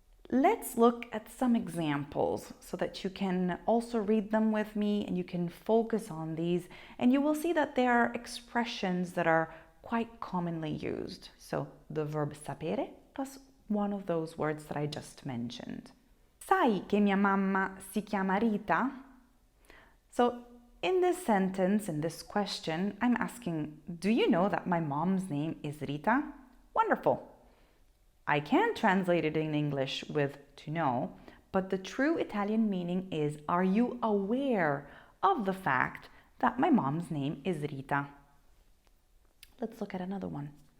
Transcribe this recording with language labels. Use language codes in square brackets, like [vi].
[en] Let's look at some examples so that you can also read them with me and you can focus on these, and you will see that there are expressions that are quite commonly used. So the verb sapere plus one of those words that I just mentioned. [it] Sai che mia mamma si chiama Rita? [en] So in this sentence, in this question, I'm asking, do you know that my mom's name is Rita? Wonderful. I can translate it in English with to know, but the true Italian meaning is, are you aware of the fact that my mom's name is Rita? Let's look at another one.